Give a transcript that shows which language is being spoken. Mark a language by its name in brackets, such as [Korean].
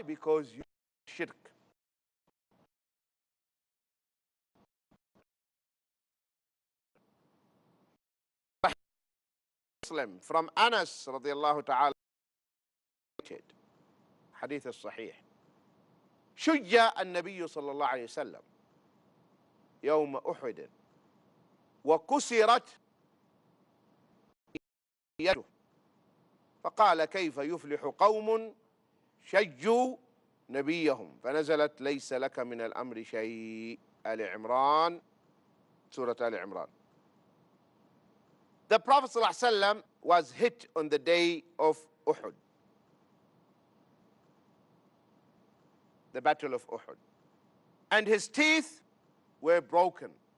[English] Because you shirk. From Anas radiallahu ta'ala, Hadeeth الصحيح. [Arabic] شج النبي صلى الله عليه وسلم يوم أحد وكسرت يده فقال كيف يفلح قوم شجوا نبيهم فنزلت ليس لك من الأمر شيء. آل عمران, Surah Al Imran. [English] The Prophet ﷺ was hit on the day of Uhud, the battle of Uhud, and his teeth were broken.